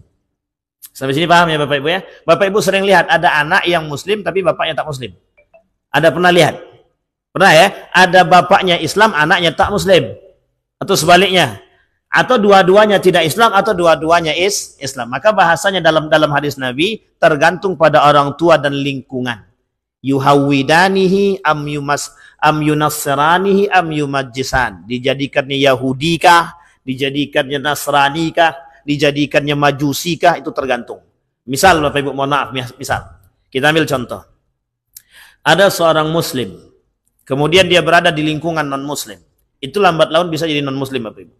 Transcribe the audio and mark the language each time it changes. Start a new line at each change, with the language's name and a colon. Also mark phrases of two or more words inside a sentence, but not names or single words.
Indonesian: Sampai sini paham ya Bapak Ibu ya? Bapak Ibu sering lihat ada anak yang muslim tapi bapaknya tak muslim. Ada pernah lihat? Pernah ya? Ada bapaknya Islam, anaknya tak Muslim. Atau sebaliknya. Atau dua-duanya tidak Islam, atau dua-duanya Islam. Maka bahasanya dalam hadis Nabi, tergantung pada orang tua dan lingkungan.
Arabic: يهودانه أم ينصرانه أم يمجسانه.
Indonesian: Dijadikannya Yahudi kah? Dijadikannya Nasrani kah? Dijadikannya Majusi kah? Itu tergantung. Misal, Bapak Ibu, mohon maaf, misal. Kita ambil contoh. Ada seorang Muslim. Kemudian dia berada di lingkungan non-Muslim. Itu lambat laun bisa jadi non-Muslim, Bapak Ibu.